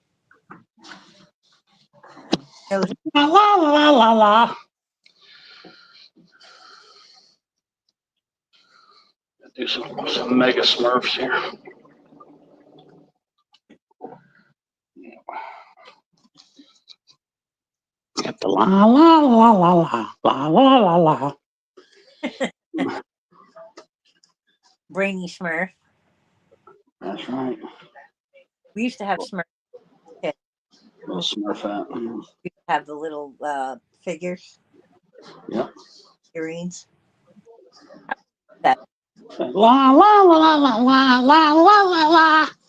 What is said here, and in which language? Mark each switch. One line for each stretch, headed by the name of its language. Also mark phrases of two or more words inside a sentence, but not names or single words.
English: No, La la la la la. Do some mega Smurfs here. Get the la la la la la la la la la. Brainy Smurf. That's right. We used to have Smurf. Little Smurfette. We used to have the little figures. Yep. Figurines. La la la la la la la la la la.